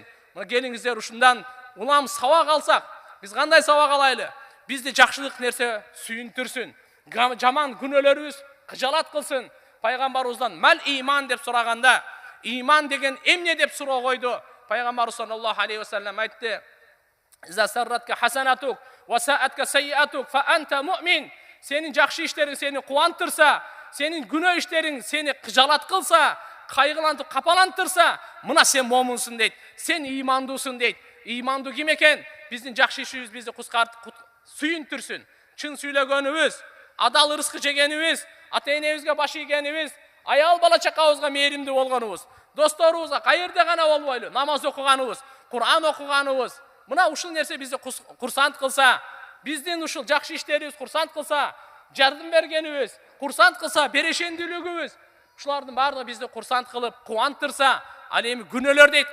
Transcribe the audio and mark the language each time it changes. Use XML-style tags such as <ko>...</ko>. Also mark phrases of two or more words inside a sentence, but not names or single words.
<ky>Мына келиңиздер, ушундан улам сабак алсак, биз кандай сабак алайлы? Бизди жакшылык нерсе сүйүндүрсүн, жаман күнөөлөрүбүз кыжалат кылсын. Пайгамбарыбыздан</ky> <ar>ما الإيمان</ar> <ky>деп сураганда, иман деген эмне деп суроо койду.</ky> <ar>Пайгамбарыбыз صلى الله عليه وسلم айтты: "إذا سرتك حسنتك وساءتك سيئتك فأنت مؤمن."</ar> <ky>Сенин жакшы иштериң сени кубантырса, сенин күнөө иштериң сени кыжалат кылса, кайгылантып, капалантырса, мына сен момунсуң дейт. Сен имандуусуң дейт. Имандуу ким экен? Биздин жакшы ишибиз бизди сүйүндүрсүн. Чын сүйлөгөнүбүз, адал ырыскы жегенибиз, ата-энебизге баш ийгенибиз, аял бала чакабызга мээримдүү болгонубуз, досторубузга каерде гана болбойлу намаз окуганыбыз, Кур'ан окуганыбыз, Мына ушул нерсе бизди курсант кылса, биздин ушул жакшы иштерибиз курсант кылса, жардам бергенибиз курсант кылса, берешендүүлүгүбүз, ушулардын баардыгы бизди курсант кылып, кубанттырса, ал эми күнөөлөр дейт.</ky>